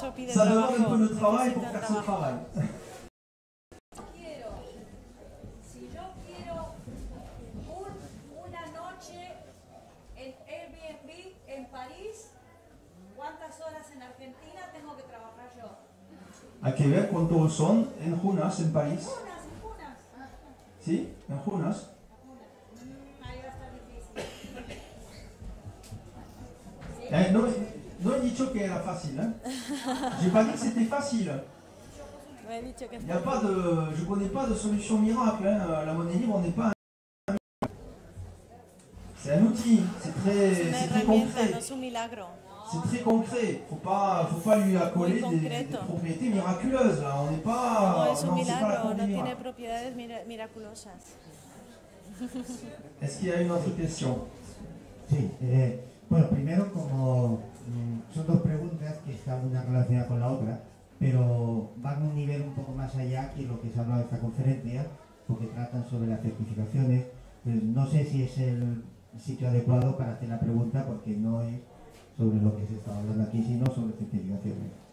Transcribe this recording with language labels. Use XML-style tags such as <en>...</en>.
<fr>Ça demande un peu de travail pour faire ce travail.</fr> <es>Si yo quiero una noche en Airbnb en París, ¿cuántas horas en Argentina tengo que trabajar yo? Hay que ver cuántos son en Junas, en París. ¿En Junas? Sí, en Junas. Ahí va a estar difícil. No he dicho que era fácil, hein.</es> <fr>J'ai pas dit que c'était facile. Il y a pas de, je connais pas de solution miracle, hein. La monnaie libre, on n'est pas un... C'est un outil, c'est très concret. C'est très concret. Faut pas lui accoler des propriétés miraculeuses. Là. On n'est pas.</fr> <es>No, no,</es> <fr>c'est pas la</fr> <es>no tiene propiedades miraculosas.</es> <fr>Est-ce qu'il y a une autre question?</fr> <es>Sí. Bueno, primero, como son dos preguntas que están una relacionada con la otra, pero van a un nivel un poco más allá que lo que se ha hablado en esta conferencia, porque tratan sobre las certificaciones. Pues no sé si es el sitio adecuado para hacer la pregunta, porque no es sobre lo que se está hablando aquí, sino sobre certificaciones.</es>